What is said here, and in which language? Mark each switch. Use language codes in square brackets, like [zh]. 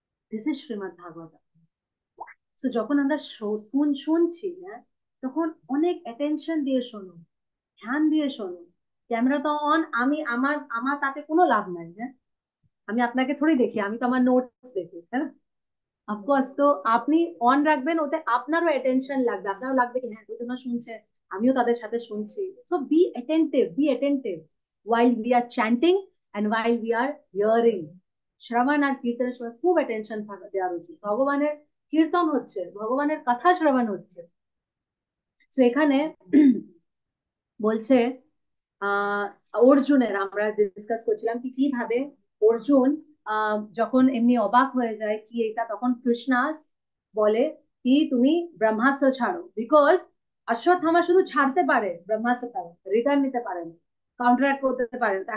[en] This is Shrimad Bhagavat. [bn] তো যখন আমরা শুনছি, হ্যাঁ, তখন অনেক অ্যাটেনশন দিয়ে শোনো, ধ্যান দিয়ে শোনো। ক্যামেরা তো অন, আমি আমার আমার তাতে কোনো লাভ নাই। হ্যাঁ, আমি আপনাকে থোড়ি দেখি, আমি তো আমার নোটস দেখি, তাই না? অফকোর্স, তো আপনি অন রাখবেন, ওতে আপনারও অ্যাটেনশন লাগবে, আপনারও লাগবে কি হ্যাঁ দুজনা শুনছে, আমিও তাদের সাথে শুনছি। [en] So be attentive while we are chanting and while we are hearing। [bn] শ্রবণ আর কীর্তনের সময় খুব অ্যাটেনশন থাকা দেওয়া উচিত, ভগবানের কীর্তন হচ্ছে, ভগবানের কথা শ্রবণ হচ্ছে। তো এখানে বলছে আহ অর্জুনের, আমরা ডিসকাস করছিলাম কি কিভাবে অর্জুন যখন এমনি অবাক হয়ে যায় কি এটা, তখন কৃষ্ণা বলে কি তুমি ব্রহ্মাস্ত্র ছাড়ো, বিকজ অশ্বত্থামা শুধু ছাড়তে পারে ব্রহ্মাস্ত্র, রিটার্ন নিতে পারে না, কাউন্টারাক্ট করতে পারে না।